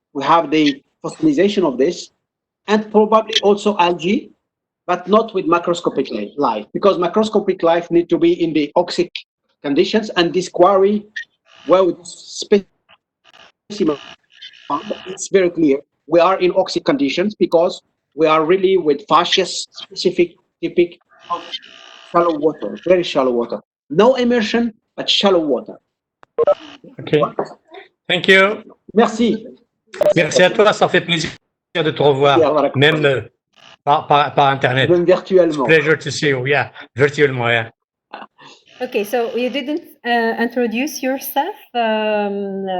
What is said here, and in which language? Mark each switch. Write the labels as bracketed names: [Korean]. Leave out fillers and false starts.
[English] We have the fossilization of this, and probably also algae, but not with macroscopic life, because macroscopic life need to be in the oxic conditions, and this quarry, well, specimen, it's very clear. We are in oxic conditions because we are really with fascious specific typic of shallow water, very shallow water. No immersion, but shallow water. Okay. Thank you. [French] Merci. Merci à toi, ça fait plaisir de te revoir, même par Internet. Même virtuellement. [English] Pleasure to see you, yeah, virtuellement, yeah. Okay, so you didn't introduce yourself, Azza?